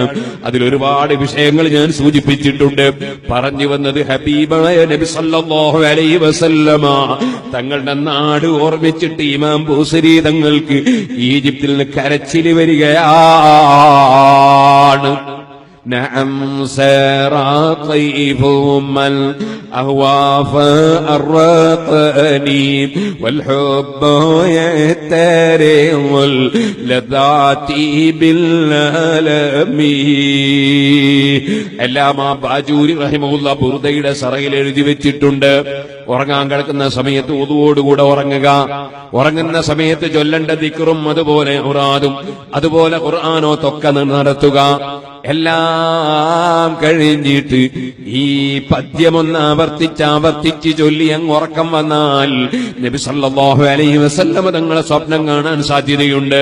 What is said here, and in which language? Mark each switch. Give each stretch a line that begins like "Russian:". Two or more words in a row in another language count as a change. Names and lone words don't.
Malayalam: അതിലൊരുപാട് വിഷയങ്ങൾ ഞാൻ സൂചിപ്പിച്ചിട്ടുണ്ട്. പറഞ്ഞു വന്നത് ഹബീബായ നബി
Arabic: صلى الله عليه وسلم
Malayalam: തങ്ങളുടെ നാട് ഓർമ്മിച്ചിട്ട് ഇമാം ബൂസരി തങ്ങൾക്ക് ഈജിപ്തിൽ നിന്ന് കരച്ചില് വരികയാണ്.
Arabic: نعم سار طيف من أهوى فأرقني والحب يترم اللذات بالألم.
Malayalam: എല്ലാമാ ബാജൂരി റഹിമഹുല്ലാ ബുർദയുടെ സറയിൽ എഴുതി വെച്ചിട്ടുണ്ട്. ഉറങ്ങാൻ കിടക്കുന്ന സമയത്ത് ഉദുവോടുകൂടെ ഉറങ്ങുക, ഉറങ്ങുന്ന സമയത്ത് ചൊല്ലേണ്ട ദിക്റും അതുപോലെ ഖുർആനും അതുപോലെ ഖുർആനോ തൊക്കെ നടത്തുക. എല്ലാം കഴിഞ്ഞിട്ട് ഈ പദ്യമൊന്ന് ആവർത്തിച്ച് ചൊല്ലി അങ്ങ് ഉറക്കം വന്നാൽ നബി
Arabic: صلى الله عليه وسلم
Malayalam: തങ്ങളെ സ്വപ്നം കാണാൻ സാധ്യതയുണ്ട്.